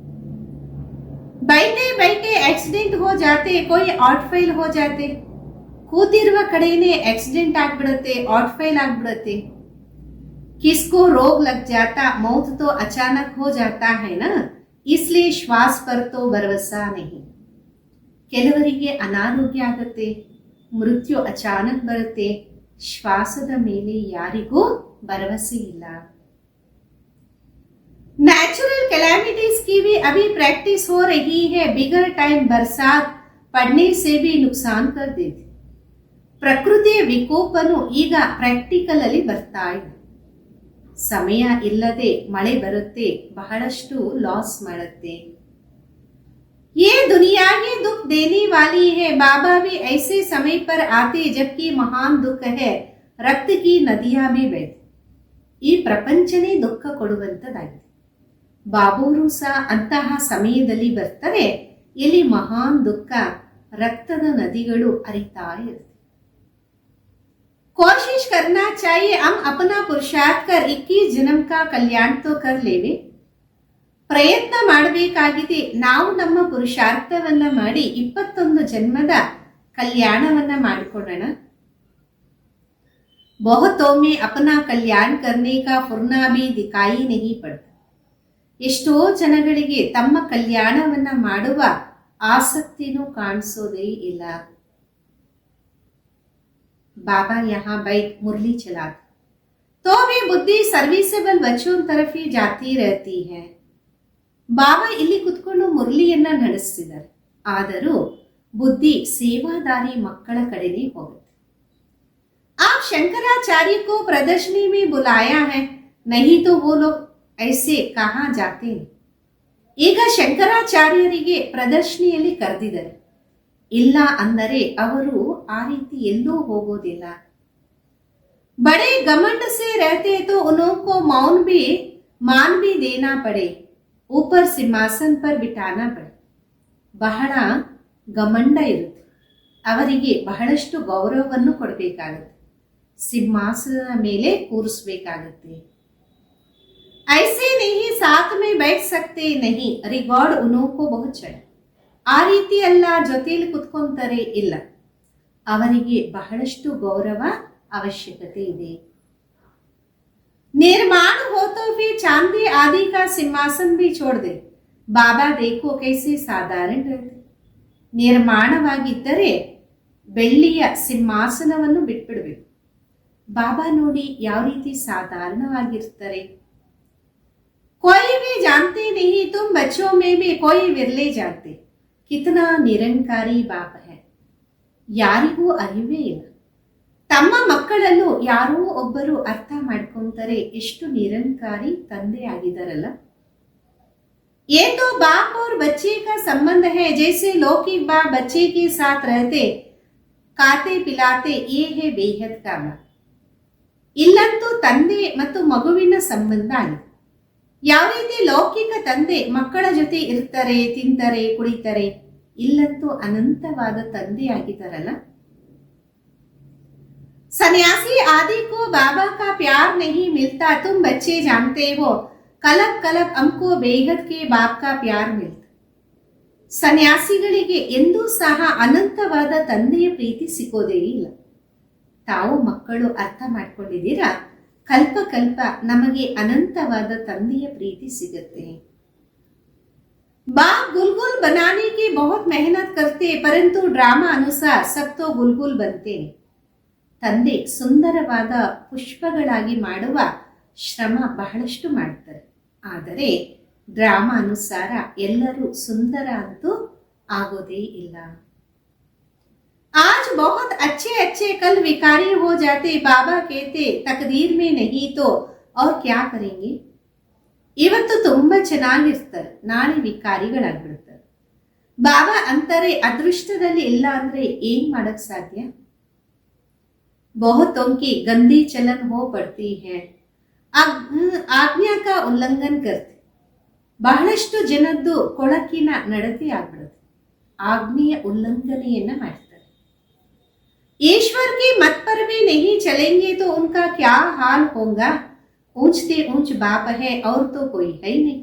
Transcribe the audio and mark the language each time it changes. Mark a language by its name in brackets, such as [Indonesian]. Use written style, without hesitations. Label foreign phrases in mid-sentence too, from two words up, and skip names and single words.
[Hindi] बैठे बैठे एक्सीडेंट हो जाते, कोई [English] out fail [Hindi] हो जाते. [Kannada] ಕೂತಿರುವ ಕಡೆನೇ ಆಕ್ಸಿಡೆಂಟ್ ಆಗ್ಬಿಡತ್ತೆ, [English] out fail [Kannada] ಆಗ್ಬಿಡತ್ತೆ. [Hindi] किसको रोग लग जाता, मौत तो अचानक हो जाता है ना, इसलिए श्वास पर तो भरोसा नहीं. [Kannada] ಕೆಲವರಿಗೆ ಅನಾರೋಗ್ಯ ಆಗುತ್ತೆ, ಮೃತ್ಯು ಅಚಾನಕ್ ಬರುತ್ತೆ, ಶ್ವಾಸದ ಮೇಲೆ ಯಾರಿಗೂ ಭರವಸೆ ಇಲ್ಲ. [English] natural calamities [Hindi] की भी अभी प्रैक्टिस हो रही है, बिगर टाइम बरसात पड़ने से भी नुकसान कर देती. [Kannada] ಪ್ರಕೃತಿಯ ವಿಕೋಪನು ಈಗ ಪ್ರಾಕ್ಟಿಕಲ್ ಅಲ್ಲಿ ಬರ್ತಾ ಇದೆ, ಸಮಯ ಇಲ್ಲದೆ ಮಳೆ ಬರುತ್ತೆ, ಬಹಳಷ್ಟು ಲಾಸ್ ಮಾಡುತ್ತೆ. [Hindi] ये दुनिया ही दुख देने वाली है, बाबा भी ऐसे समय पर आते जबकि महान दुख है, रक्त की नदियां भी बहती. [Kannada] ಈ ಪ್ರಪಂಚನೇ ದುಃಖ ಕೊಡುವಂಥದ್ದಾಗಿದೆ. ಬಾಬೂರು ಸಹ ಅಂತಹ ಸಮಯದಲ್ಲಿ ಬರ್ತಾರೆ ಇಲ್ಲಿ ಮಹಾನ್ ದುಃಖ, ರಕ್ತದ ನದಿಗಳು ಹರಿತಾ ಇರುತ್ತೆ. [Hindi] कोशिश करना चाहिए हम अपना पुरुषार्थ कर 21 जन्म का कल्याण तो कर लेवे. [Kannada] ಪ್ರಯತ್ನ ಮಾಡಬೇಕಾಗಿದೆ. ನಾವು ನಮ್ಮ ಪುರುಷಾರ್ಥವನ್ನ ಮಾಡಿ 21 ಜನ್ಮದ ಕಲ್ಯಾಣವನ್ನ ಮಾಡಿಕೊಳ್ಳೋಣ. [Hindi] बहुतों में अपना कल्याण करने का फुर्ना भी दिखाई नहीं पड़ता. [Kannada] ಎಷ್ಟೋ ಜನಗಳಿಗೆ ತಮ್ಮ ಕಲ್ಯಾಣವನ್ನ ಮಾಡುವ ಆಸಕ್ತಿನೂ ಕಾಣಿಸೋದೇ ಇಲ್ಲ. [Hindi] बाबा यहाँ बैठ मुरली चलाते तो भी बुद्धि सर्विसेबल बच्चों तरफ ही जाती रहती है. [Kannada] ಬಾಬಾ ಇಲ್ಲಿ ಕುತ್ಕೊಂಡು ಮುರಳಿಯನ್ನ ನಡೆಸ್ತಿದ್ದಾರೆ, ಆದರೂ ಬುದ್ಧಿ ಸೇವಾದಾರಿ ಮಕ್ಕಳ ಕಡೆನೇ ಹೋಗುತ್ತೆ. [Hindi] आप शंकराचार्य को प्रदर्शनी में बुलाया है, नहीं तो वो लोग ऐसे कहाँ जाते हैं. [Kannada] ಈಗ ಶಂಕರಾಚಾರ್ಯರಿಗೆ ಪ್ರದರ್ಶನಿಯಲ್ಲಿ ಕರೆದಿದ್ದಾರೆ, ಇಲ್ಲ ಅಂದರೆ ಅವರು ಆ ರೀತಿ ಎಲ್ಲೂ ಹೋಗೋದಿಲ್ಲ. [Hindi] बड़े घमंड से रहते तो उनको मान भी देना पड़े, ऊपर सिंहासन पर बिठाना पड़े. [Kannada] ಬಹಳ ಗಮಂಡ ಇರುತ್ತೆ, ಅವರಿಗೆ ಬಹಳಷ್ಟು ಗೌರವವನ್ನು ಕೊಡಬೇಕಾಗುತ್ತೆ, ಸಿಂಹಾಸನದ ಮೇಲೆ ಕೂರಿಸಬೇಕಾಗುತ್ತೆ. [Hindi] ऐसे नहीं साथ में बैठ सकते नहीं, रिकॉर्ड उनको बहुत चढ़. [Kannada] ಆ ರೀತಿ ಎಲ್ಲ ಜೊತೆಯಲ್ಲಿ ಕುತ್ಕೊಂತಾರೆ, ಇಲ್ಲ, ಅವರಿಗೆ ಬಹಳಷ್ಟು ಗೌರವ ಅವಶ್ಯಕತೆ ಇದೆ. [Hindi] निर्माण हो तो फिर चांदी आदि का सिंहासन भी छोड़ दे, बाबा देखो कैसे साधारण रहते. [Kannada] ನಿರ್ಮಾಣವಾಗಿದ್ದರೆ ಬೆಳ್ಳಿಯ ಸಿಂಹಾಸನವನ್ನು ಬಿಟ್ಬಿಡ್ಬೇಕು. ಬಾಬಾ ನೋಡಿ ಯಾವ ರೀತಿ ಸಾಧಾರಣವಾಗಿರ್ತಾರೆ. [Hindi] कोई भी जानते नहीं, तुम बच्चों में भी कोई विरले जानते, कितना निरंकारी बाप है. [Kannada] ಯಾರಿಗೂ ಅರಿವೇ ಇಲ್ಲ, ತಮ್ಮ ಮಕ್ಕಳಲ್ಲೂ ಯಾರೋ ಒಬ್ಬರು ಅರ್ಥ ಮಾಡ್ಕೊಂತಾರೆ ಎಷ್ಟು ನಿರಂಕಾರಿ ತಂದೆ ಆಗಿದಾರಲ್ಲ. [Hindi] ये तो बाप और बच्चे का संबंध है, जैसे लौकिक बाप बच्चे के साथ रहते खाते पिलाते, ये है बेहद का बाप. [Kannada] ಇಲ್ಲಂತೂ ತಂದೆ ಮತ್ತು ಮಗುವಿನ ಸಂಬಂಧ ಆಗಿದೆ. ಯಾವ ರೀತಿ ಲೌಕಿಕ ತಂದೆ ಮಕ್ಕಳ ಜೊತೆ ಇರ್ತಾರೆ, ತಿಂತಾರೆ, ಕುಡಿತಾರೆ, ಇಲ್ಲಂತೂ ಅನಂತವಾದ ತಂದೆ ಆಗಿದ್ದಾರಲ್ಲ. [Hindi] सन्यासी आदि को बाबा का प्यार नहीं मिलता, तुम बच्चे जानते हो, कलप कलप हमको बेहद के बाप का प्यार मिलता. [Kannada] ಸನ್ಯಾಸಿಗಳಿಗೆ ಎಂದೂ ಸಹ ಅನಂತವಾದ ತಂದೆಯ ಪ್ರೀತಿ ಸಿಗೋದೇ ಇಲ್ಲ. ತಾವು ಮಕ್ಕಳು ಅರ್ಥ ಮಾಡ್ಕೊಂಡಿದ್ದೀರಾ, ಕಲ್ಪ ಕಲ್ಪ ನಮಗೆ ಅನಂತವಾದ ತಂದೆಯ ಪ್ರೀತಿ ಸಿಗುತ್ತೆ. [Hindi] बाप गुलगुल बनाने की बहुत मेहनत करते, परंतु ड्रामा अनुसार सब तो गुलगुल बनते. [Kannada] ತಂದೆ ಸುಂದರವಾದ ಪುಷ್ಪಗಳಾಗಿ ಮಾಡುವ ಶ್ರಮ ಬಹಳಷ್ಟು ಮಾಡ್ತಾರೆ, ಆದರೆ ಡ್ರಾಮಾ ಅನುಸಾರ ಎಲ್ಲರೂ ಸುಂದರ ಅಂತೂ ಆಗೋದೇ ಇಲ್ಲ. [Hindi] आज बहुत अच्छे अच्छे कल विकारी हो जाते, बाबा कहते तकदीर में नहीं तो और क्या करेंगे. [Kannada] ಇವತ್ತು ತುಂಬಾ ಚೆನ್ನಾಗಿರ್ತಾರೆ, ನಾಳೆ ವಿಕಾರಿಗಳಾಗ್ಬಿಡ್ತಾರೆ. ಬಾಬಾ ಅಂತಾರೆ ಅದೃಷ್ಟದಲ್ಲಿ ಇಲ್ಲ ಅಂದ್ರೆ ಏನ್ ಮಾಡಕ್ ಸಾಧ್ಯ. [Hindi] बहुतों की गंदी चलन हो पड़ती है, ಆಜ್ಞಾ का ಉಲ್ಲಂಘನ करते. [Kannada] ಬಹಳಷ್ಟು ಜನದ್ದು ಕೊಳಕಿನ ನಡತೆ ಆಗ್ಬಿಡುತ್ತೆ, ಆಜ್ಞೆಯ ಉಲ್ಲಂಘನೆಯನ್ನ ಮಾಡ್ತಾರೆ. [Hindi] ईश्वर की मत पर भी नहीं चलेंगे तो उनका क्या हाल होगा, ऊंचते ऊंच बाप है और तो कोई है नहीं.